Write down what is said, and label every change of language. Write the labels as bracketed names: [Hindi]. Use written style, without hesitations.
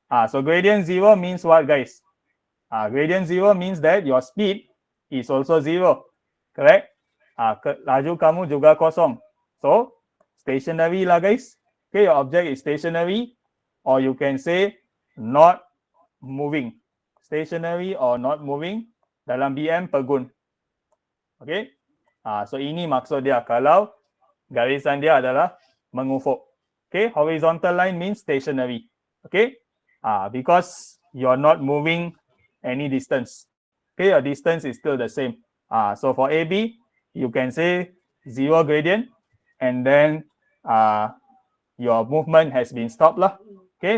[English] So gradient 0 means what, guys? Gradient 0 means that your speed is also 0. Correct? [Malay] Laju kamu juga kosong. [English] So, stationary lah, guys. Okay, your object is stationary, or you can say not moving. Stationary or not moving. [Malay] Dalam BM, pegun. Okay? So ini maksud dia kalau garisan dia adalah mengufuk. [English] Okay? Horizontal line means stationary. Okay? Because you're not moving any distance. Okay? Your distance is still the same. So for AB, you can say 0 gradient and then your movement has been stopped lah. Okay?